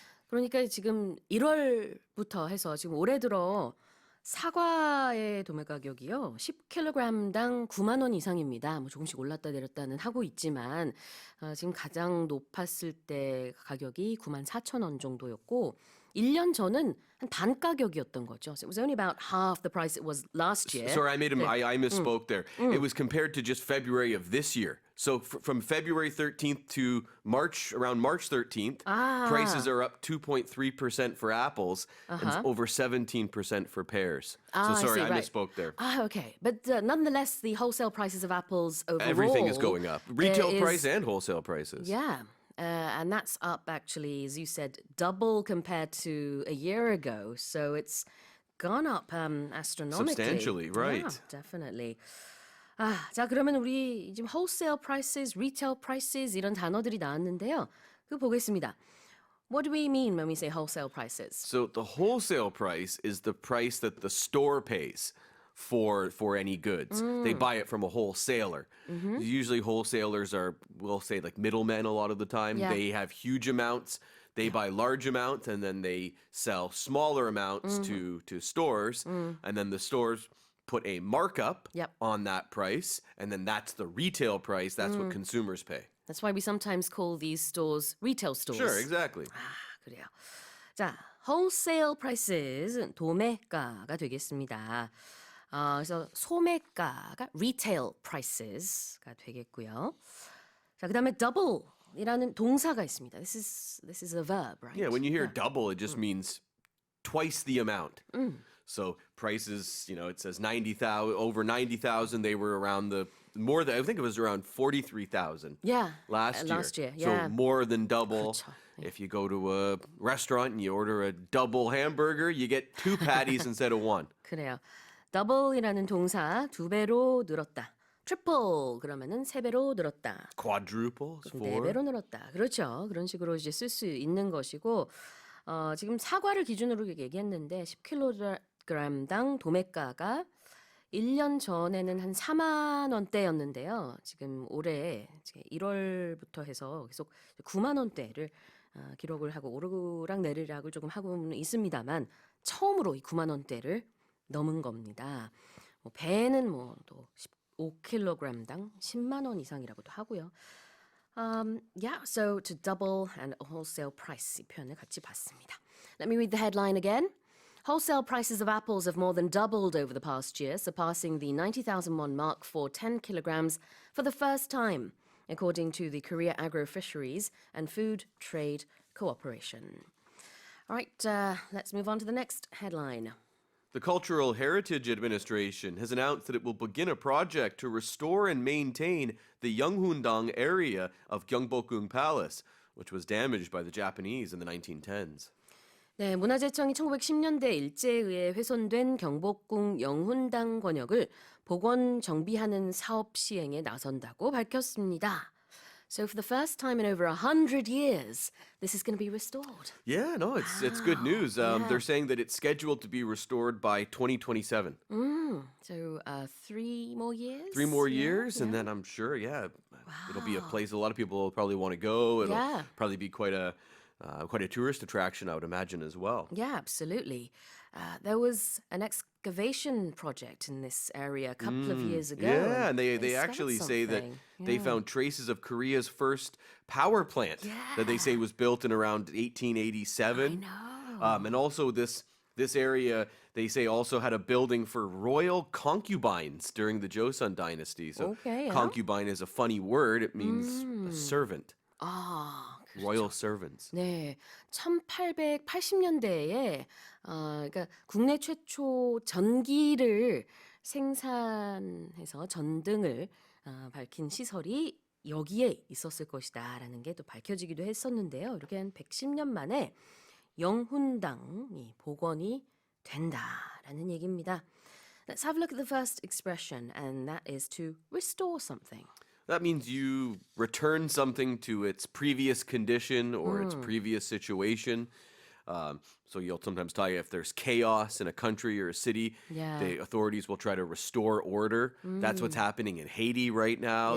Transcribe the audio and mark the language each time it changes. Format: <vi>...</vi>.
<ko>그러니까 지금 1월부터 해서 지금 올해 들어 사과의 도매 가격이요. 10kg당 9만 원 이상입니다. 뭐 조금씩 올랐다 내렸다는 하고 있지만 지금 가장 높았을 때 가격이 9만 4천 원 정도였고 1년 전은 한 반 가격이었던 거죠.</ko> <en>So it was only about half the price it was last year. Sorry, I misspoke there. It was compared to just February of this year. So from February 13th to around March 13th, prices are up 2.3% for apples and over 17% for pears. So sorry, I misspoke there. Okay. But nonetheless, the wholesale prices of apples overall. Everything is going up. Retail price and wholesale prices. Yeah. And that's up actually, as you said, double compared to a year ago. So it's gone up astronomically. Substantially, right. Yeah, definitely.</en> <ko>자, 그러면 우리 지금 wholesale prices, retail prices 이런 단어들이 나왔는데요. 그거 보겠습니다.</ko> <en>What do we mean when we say wholesale prices? So the wholesale price is the price that the store pays for any goods. They buy it from a wholesaler. Usually wholesalers are, we'll say, like middlemen a lot of the time. Yeah. They have huge amounts. They buy large amounts and then they sell smaller amounts to stores. And then the stores put a markup on that price. And then that's the retail price. That's what consumers pay. That's why we sometimes call these stores retail stores. Sure, exactly.</en> <ko>그래요. 자, wholesale prices, 도매가가 되겠습니다. 그래서 소매가가 retail prices가 되겠고요. 자, 그다음에 double이라는 동사가 있습니다.</ko> <en>This is a verb, right? Yeah, when you hear double, it just means twice the amount. So prices, it says 90,000, over 90,000. They were around I think it was around 43,000. Yeah, last year. Yeah. So more than double.</en> <ko>그렇죠.</ko> <en>If you go to a restaurant and you order a double hamburger, you get 2 patties instead of 1.</en> <ko>그래요. double이라는 동사 2배로 늘었다. triple 그러면은 3배로 늘었다.</ko> <en>Quadruple is 4.</en> <ko>4배로 늘었다. 그렇죠. 그런 식으로 이제 쓸 수 있는 것이고 지금 사과를 기준으로 얘기했는데 10kg당 도매가가 1년 전에는 한 4만 원대였는데요. 지금 올해 1월부터 해서 계속 9만 원대를 기록을 하고 오르락 내리락을 조금 하고는 있습니다만 처음으로 이 9만 원대를 넘은 겁니다. 배는 또 15kg당 10만 원 이상이라고도 하고요.</ko> <en>So to double and wholesale price</en> <ko>이 표현을 같이 봤습니다.</ko> <en>Let me read the headline again. Wholesale prices of apples have more than doubled over the past year, surpassing the 90,000 won mark for 10 kilograms for the first time, according to the Korea Agro-Fisheries and Food Trade Cooperation. All right, let's move on to the next headline. The Cultural Heritage Administration has announced that it will begin a project to restore and maintain the Yeonghundang area of Gyeongbokgung Palace, which was damaged by the Japanese in the 1910s.</en> <ko>네, 문화재청이 1910년대 일제에 의해 훼손된 경복궁 영훈당 권역을 복원 정비하는 사업 시행에 나선다고 밝혔습니다.</ko> <en>So for the first time in over 100 years, this is going to be restored. Yeah, no, it's good news. They're saying that it's scheduled to be restored by 2027. So 3 more years? 3 more years, and then I'm sure, it'll be a place a lot of people will probably want to go. It'll probably be quite a quite a tourist attraction, I would imagine, as well. Yeah, absolutely. There was an excavation project in this area a couple of years ago. Yeah, and they discovered actually say that something. they found traces of Korea's first power plant that they say was built in around 1887. I know. And also this area, they say, also had a building for royal concubines during the Joseon dynasty. So Okay, yeah. concubine is a funny word. It means a servant, 아, royal servants.</en> <ko>네, 1880년대에 그러니까 국내 최초 전기를 생산해서 전등을 밝힌 시설이 여기에 있었을 것이다라는 게 또 밝혀지기도 했었는데요. 이렇게 한 110년 만에 영훈당이 복원이 된다라는 얘기입니다.</ko> <en>Let's have a look at the first expression, and that is to restore something. That means you return something to its previous condition or its previous situation. So you'll sometimes tell you if there's chaos in a country or a city, Yeah. the authorities will try to restore order. That's what's happening in Haiti right now.</en>